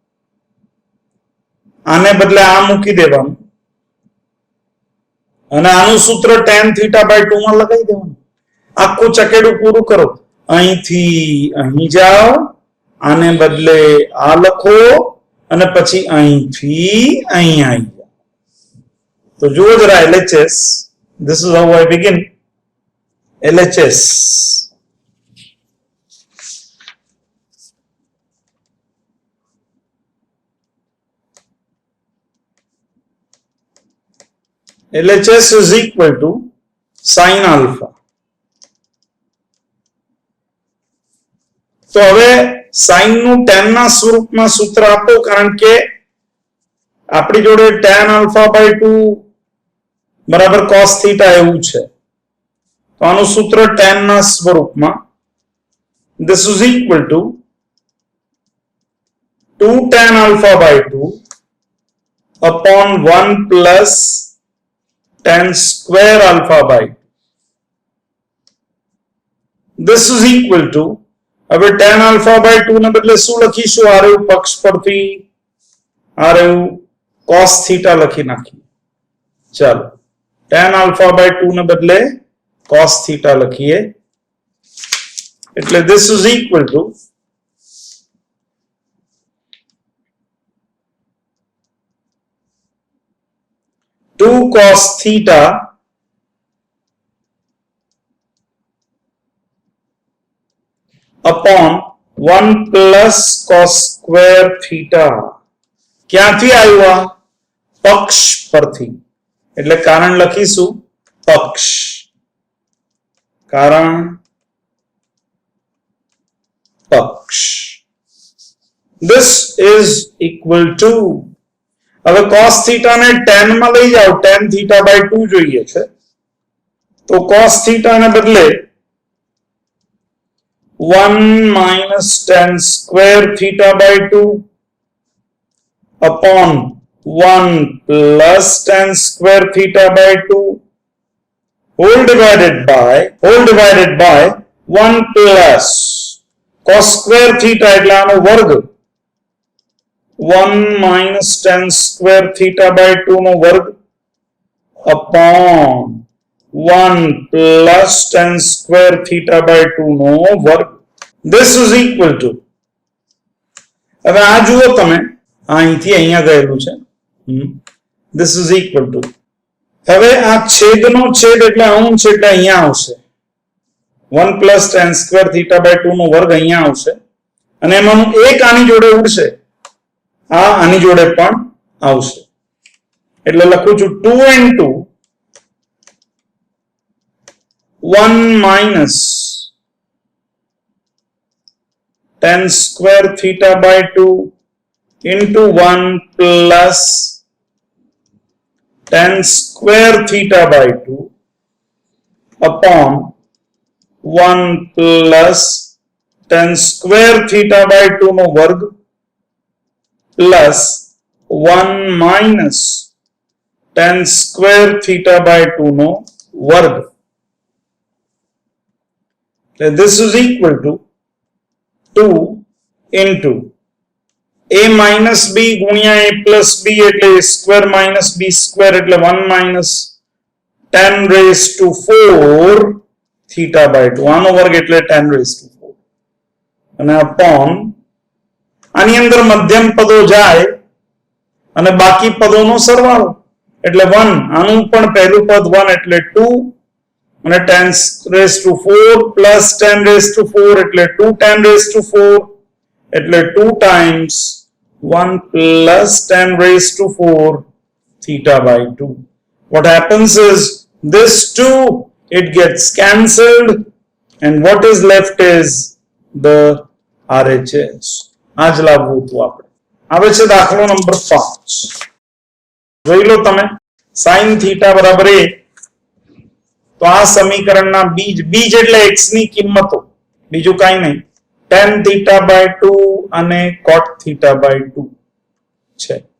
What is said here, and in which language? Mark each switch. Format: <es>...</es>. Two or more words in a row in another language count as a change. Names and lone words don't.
<gu>આને બદલે આ મૂકી દેવાનું અને આનું સૂત્ર</gu> <en>tan theta by 2</en> <gu>માં લગાવી દેવાનું. આખું ચકેડું પૂરું કરો. અહીંથી અહીં જાઓ, આને બદલે આ લખો અને પછી અહીંથી અહીં આવી જાઓ. તો જુઓ જરા LHS.</gu> <en>This is how I begin. LHS. LHS is equal to sin alpha.</en> <gu>તો હવે sin નું tan ના સ્વરૂપમાં સૂત્ર આપો, કારણ કે આપણી જોડે</gu> <en>tan alpha by 2</en> <gu>બરાબર</gu> <en>cos theta</en> <gu>એવું છે. તો આનું સૂત્ર tan ના સ્વરૂપમાં,</gu> <en>this is equal to 2 tan alpha by 2 upon 1 plus tan square alpha by 2. This is equal to,</en> <gu>હવે</gu> <en>tan alpha by 2</en> <gu>ને બદલે શું લખીશું? આ રહ્યું પક્ષ પરથી આ રહ્યું</gu> <en>cos theta</en> <gu>લખી નાખીએ. ચાલો,</gu> <en>tan alpha by 2</en> <gu>ને બદલે</gu> <en>cos theta</en> <gu>લખીએ.</gu> <en>એટલે this is equal to 2 cos theta upon 1 plus cos square theta.</en> <gu>ક્યાંથી આવ્યું? આ પક્ષ પરથી, એટલે કારણ લખીશું પક્ષ. કારણ પક્ષ.</gu> <en>This is equal to,</en> <gu>હવે</gu> <en>cos theta</en> <gu>ને tan માં લઈ જાઓ.</gu> <en>tan theta by 2</en> <gu>જોઈએ છે, તો</gu> <en>cos theta</en> <gu>ને બદલે</gu> <en>1 minus tan square theta by 2 upon 1 plus tan square theta by 2 whole divided by 1 plus cos square theta</en> <gu>એટલે આનો વર્ગ,</gu> <en>1 minus tan square theta by 2</en> <gu>નો વર્ગ</gu> <en>upon 1 plus tan square theta by 2</en> <gu>નો વર્ગ.</gu> <en>This is equal to,</en> <gu>હવે આ જુઓ તમે, અહીંથી અહીંયા ગયેલું છે.</gu> <en>This is equal to,</en> <gu>હવે આ છેદનો છેદ એટલે અંશ, એટલે અહીંયા આવશે</gu> <en>1 plus tan square theta by 2</en> <gu>નો વર્ગ અહીંયા આવશે અને એમાંનું એક આની જોડે ઉડશે, આ આની જોડે પણ આવશે. એટલે લખું છું</gu> <en>2 into 1 minus tan square theta by 2 into 1 plus tan square theta by 2 upon 1 plus tan square theta by 2</en> <gu>નો વર્ગ</gu> <en>plus 1 minus tan square theta by 2</en> <gu>નો વર્ગ.</gu> <en>This is equal to 2 into a minus b ગુણ્યા a plus b એટલે a square minus b square એટલે 1 minus tan raised to 4 theta by 2.</en> <gu>આનો વર્ગ એટલે</gu> <en>tan raised to 4</en> <gu>અને upon, આની અંદર મધ્યમ પદો જાય અને બાકી પદોનો સરવાળો એટલે 1. આનું પણ પહેલું પદ</gu> <en>1 એટલે 2 અને tan raised to 4 plus tan raised to 4 એટલે 2 tan raised to 4 એટલે 2 times 1 plus tan raised to 4 theta by 2. What happens is this 2, it gets cancelled and what is left is the RHS.</en> <gu>આ જ લાવવું હતું આપણે. આવે છે દાખલો નંબર 5. જોઈ લો તમે</gu> <en>sin theta</en> <gu>બરાબર a. તો આ સમીકરણના બીજ એટલે x ની કિંમતો, બીજું કાંઈ નહીં,</gu> <en>tan theta by 2</en> <gu>અને</gu> <en>cot theta by 2</en> <gu>છે.</gu>